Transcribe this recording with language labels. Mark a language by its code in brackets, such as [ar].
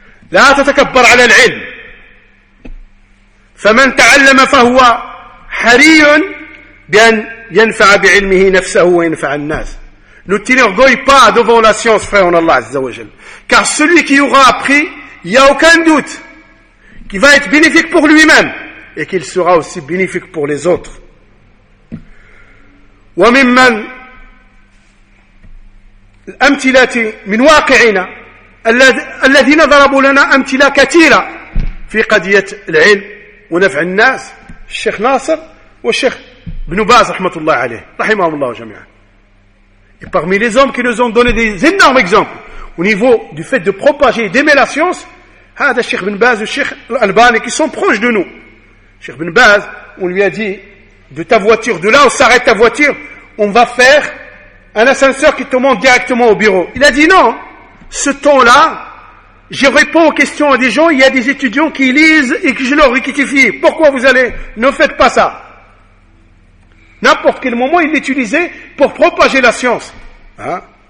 [ar] La tatakabbar ala al-ilm. Faman ta'allama fahuwa hariyun [fr] bien [ar] yanfa'a bi'ilmihi nafsahu wa yanfa'a an-nas. [fr] Ne t'enorgueille pas devant la science, frère en Allah Azza wa Jal. Car celui qui aura appris, il n'y a aucun doute qu'il va être bénéfique pour lui-même et qu'il sera aussi bénéfique pour les autres. [ar] وممن الأمثلة من واقعنا الذين ضربوا لنا أمثلة كثيرة في قضية العلم ونفع الناس الشيخ ناصر والشيخ بن باز رحمة الله عليه رحمهم الله جميعا [fr] et parmi les hommes qui nous ont donné des énormes exemples au niveau du fait de propager et d'aimer la science, هذا الشيخ بن باز والشيخ الألباني qui sont proches de nous. [ar] الشيخ بن باز, [fr] on lui a dit: de ta voiture, de là où s'arrête ta voiture, on va faire un ascenseur qui te monte directement au bureau. Il a dit non, ce temps-là, je réponds aux questions à des gens, il y a des étudiants qui lisent et que je leur rectifie. Pourquoi vous allez, ne faites pas ça. N'importe quel moment, il l'utilisait pour propager la science. Hein?